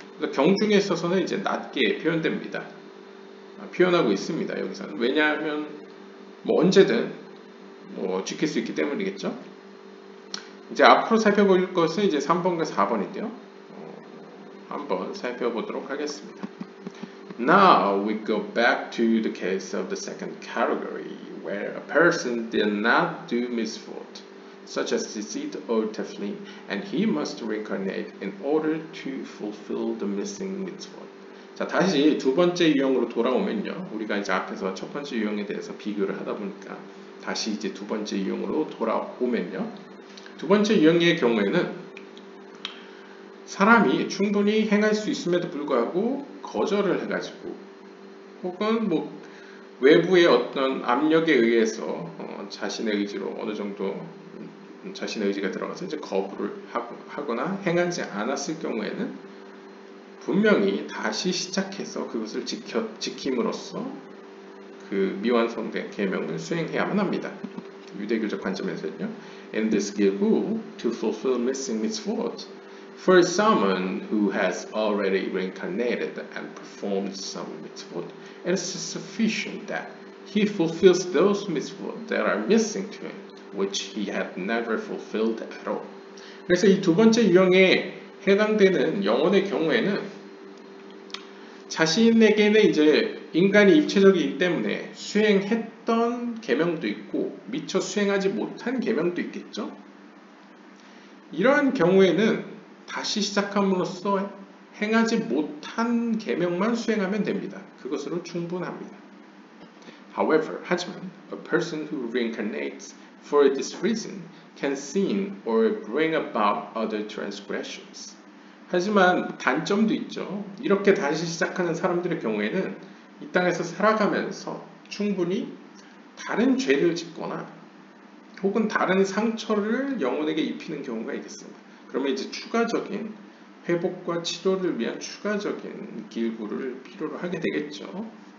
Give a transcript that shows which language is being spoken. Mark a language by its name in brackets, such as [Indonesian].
[Korean] 그래서 경중에 있어서는 이제 낮게 표현됩니다. 표현하고 있습니다. 여기서는. 왜냐하면 뭐 언제든 뭐 지킬 수 있기 때문이겠죠. 이제 앞으로 살펴볼 것은 이제 3번과 4번인데요. 한번 살펴보도록 하겠습니다. [English] Now we go back to the case of the second category, where a person did not do misfold, such as deceit or tefillin, and he must reincarnate in order to fulfill the missing mitzvot. [Korean] 자, 다시 두 번째 유형으로 돌아오면요. 우리가 이제 앞에서 첫 번째 유형에 대해서 비교를 하다 보니까 다시 이제 두 번째 유형으로 돌아오면요. 두 번째 유형의 경우에는 사람이 충분히 행할 수 있음에도 불구하고 거절을 해가지고 혹은 뭐 외부의 어떤 압력에 의해서 자신의 의지로 어느 정도 자신의 의지가 들어가서 이제 거부를 하거나 행하지 않았을 경우에는 분명히 다시 시작해서 그것을 지킴으로써 그 미완성된 계명을 수행해야만 합니다. 유대교적 관점에서는요. [English] In this gilgul, to fulfill missing mitzvot, for someone who has already reincarnated and performed some mitzvot, it is sufficient that he fulfills those mitzvot that are missing to him, which he had never fulfilled at all. [Korean] 그래서 이 두 번째 유형에 해당되는 영혼의 경우에는 자신에게는 이제 인간이 입체적이기 때문에 수행했던 계명도 있고 미처 수행하지 못한 계명도 있겠죠. 이러한 경우에는 다시 시작함으로써 행하지 못한 계명만 수행하면 됩니다. 그것으로 충분합니다. [English] However, [Korean] 하지만 [English] a person who reincarnates for this reason can sin or bring about other transgressions. [Korean] 하지만 단점도 있죠. 이렇게 다시 시작하는 사람들의 경우에는 이 땅에서 살아가면서 충분히 다른 죄를 짓거나 혹은 다른 상처를 영혼에게 입히는 경우가 있겠습니다. 그러면 이제 추가적인 회복과 치료를 위한 추가적인 길구를 필요로 하게 되겠죠.